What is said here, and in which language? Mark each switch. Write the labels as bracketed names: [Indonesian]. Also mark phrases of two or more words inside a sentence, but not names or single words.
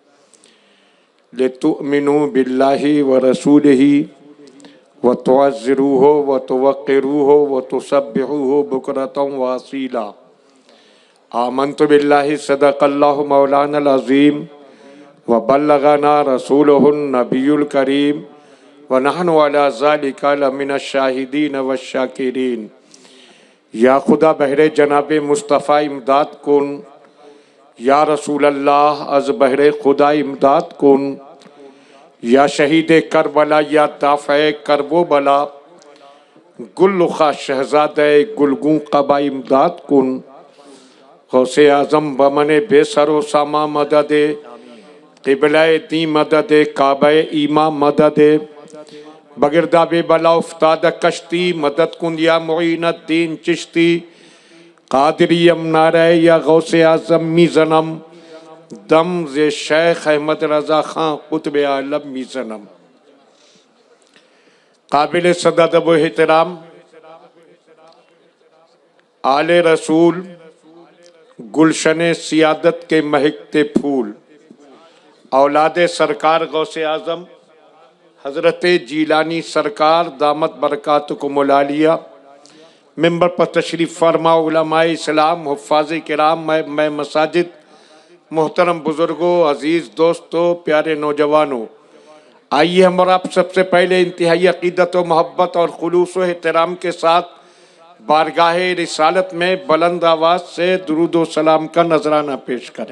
[Arabic] لتؤمنوا باللہ ورسولہ وتعزروہ وتوقروہ وتسبحوہ بکرۃ واصیلا۔ آمنت باللہ صدق اللہ مولانا العظیم وبلغنا رسولہ النبی الکریم ونحن علی ذلک لمن الشاہدین والشاکرین۔ [Persian] یا خدا بہر جناب مصطفیٰ امداد کن، [Arabic] یا رسول اللہ [Persian] از بہر خدا امداد کن، یا شہید کربلا یا دافع کرب و بلا، گل خواہ شہزادہ گلگوں قبا امداد کن۔ غوث اعظم بمن بے سر و ساما مدد، قبلہ دی مدد، کعبہ ایما مدد، بگرداب بلا افتاد کشتی، مدد کن یا معین الدین چشتی۔ قادریم نعرہ یا غوث اعظم می زنم، دم ز شیخ احمد رضا خان قطب عالم می زنم۔ [Urdu] قابل صدد و احترام آل رسول، گلشن سیادت کے مہکتے پھول، اولاد سرکار غوث اعظم حضرت جیلانی سرکار [Arabic] دامت برکاتکم العالیہ، [Urdu] ممبر پر تشریف فرما علماء اسلام، حفاظ کرام، میں مساجد، محترم بزرگوں، عزیز دوستوں، پیارے نوجوانوں، آئیے ہم اور آپ سب سے پہلے انتہائی عقیدت و محبت اور خلوص و احترام کے ساتھ بارگاہ رسالت میں بلند آواز سے درود و سلام کا نذرانہ پیش کریں۔